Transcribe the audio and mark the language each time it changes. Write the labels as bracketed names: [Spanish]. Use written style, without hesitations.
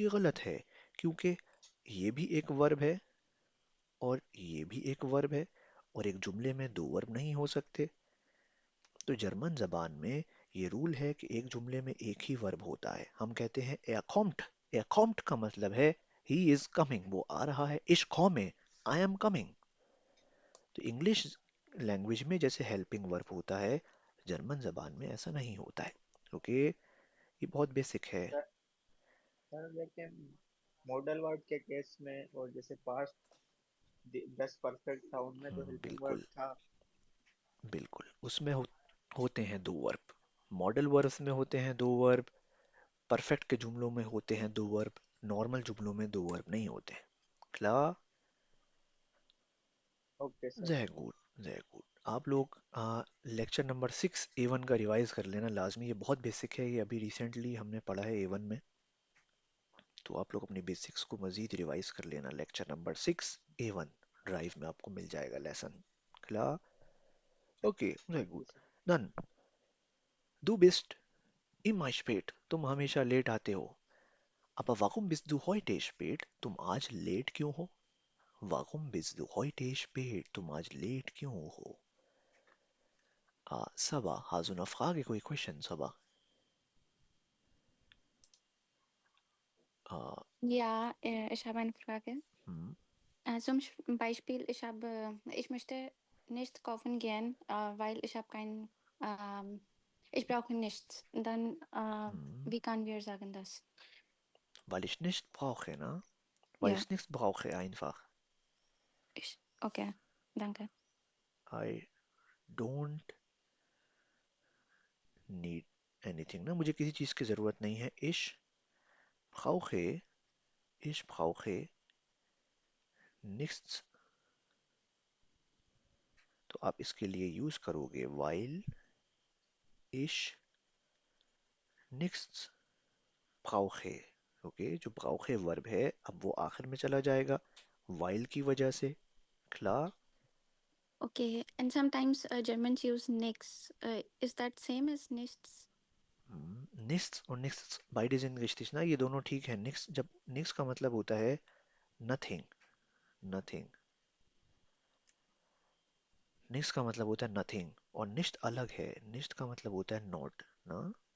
[Hindi] ये गलत है क्योंकि ये भी एक वर्ब है और ये भी एक वर्ब है और एक जुमले में दो वर्ब नहीं हो सकते. तो जर्मन जबान में ये रूल है कि एक जुमले में एक ही वर्ब होता है. हम कहते हैं [German] er kommt. [English] er kommt [Hindi] का मतलब है [English] he is coming. [Hindi] वो आ रहा है. [German] ich komme. [English] I am coming. [Hindi] तो इंग्लिश लैंग्वेज में जैसे हेल्पिंग वर्ब होता है जर्मन जबान में ऐसा नहीं होता है। ओके, ये बहुत बेसिक है। सर सर लेकिन मॉडल वर्ब के केस में और जैसे पास्ट दस परफेक्ट था उनमें तो हेल्पिंग वर्ब बिल्कुल था। बिल्कुल, उसमें होते हैं दो वर्ब। मॉडल वर्ब्स में होते हैं दो वर्ब, परफेक्ट के जुमलों में होते हैं दो वर्ब, नॉर्मल जुमलों में दो वर्ब नहीं होते। क्लियर? Okay sir. जय गुड, जय गुड। आप लोग लेक्चर नंबर 6 A1 का रिवाइज कर लेना लाजमी, ये बहुत बेसिक है, ये अभी रिसेंटली हमने पढ़ा है A1 में, तो आप लोग अपनी बेसिक्स को मजीद रिवाइज कर लेना। लेक्चर नंबर 6 A1 ड्राइव में आपको मिल जाएगा लेसन। क्लियर? ओके, जय जी good. Sir. Done. [German] Du bist immer spät, [Hindi] तुम हमेशा लेट आते हो। [German] Aber warum bist du heute spät? [Hindi] तुम आज लेट क्यों हो? [German] Warum bist du heute spät? [Hindi] तुम आज लेट क्यों हो? Saba, [German] hast du eine Frage, [Hindi] कोई question, Saba? Ah, [German] Ja, ich habe eine Frage. hm, Beispiel, ich möchte nicht kaufen gehen, weil ich habe kein, ich brauche nichts. Dann, hm. wie können wir sagen das? Weil ich nicht brauche, ne? Weil Ja, ich nichts brauche einfach. okay, danke. [English] I don't need anything, [Hindi] ना मुझे किसी चीज़ की ज़रूरत नहीं है। brauche, [German] ich brauche nichts, [Hindi] तो आप इसके लिए यूज़ करोगे while ich nichts brauche। Okay, जो brauche वर्ब है अब वो आखिर में चला जाएगा while की वजह से। [German] klar? [English] Okay, and sometimes Germans use nichts. Is that same as nichts? [Hindi] nichts और nichts [German] beide sind richtig [Hindi] ना, ये दोनों ठीक है। nichts, जब nichts का मतलब होता है nothing, nothing, nichts का मतलब होता है nothing, और nicht अलग है, nicht का मतलब होता है not ना,